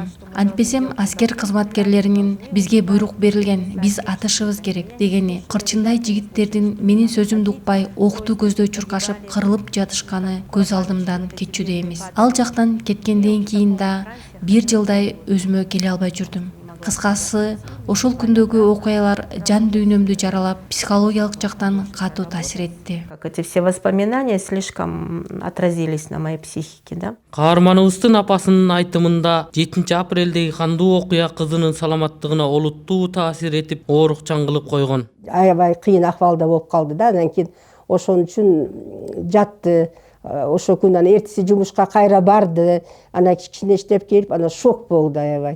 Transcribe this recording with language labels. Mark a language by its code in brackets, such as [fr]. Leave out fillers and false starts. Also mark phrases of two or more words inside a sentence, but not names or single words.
[ky] Антпесем аскер кызматкерлеринин бизге буйрук берилген, биз атышыбыз керек дегени кырчындай жигиттердин менин сөзүмдү укпай окту көздөй чуркашып кырылып жатышканы көз алдымдан кетчүдө эмес. Ал жактан кеткенден кийин да 1 жылдай өзүмө келе албай жүрдүм. Кыскасы, ошол күндөгү окуялар жан дүйнөмдү жаралап, психологиялык жактан катуу таасир этти. [ru] Эти все воспоминания слишком отразились на моей психике, да? [ky] Каарманыбыздын апасынын айтымында 7 апрелдеги кандуу окуя кызынын саламаттыгына олуттуу таасир этип, оорукчан кылып койгон. Аябай кыйын акыбалда болуп калды да, анан кийин ошон үчүн жатты. Ошо күнү эртеси жумушка кайра барды, анан кичине иштеп келип, анан шок болду аябай.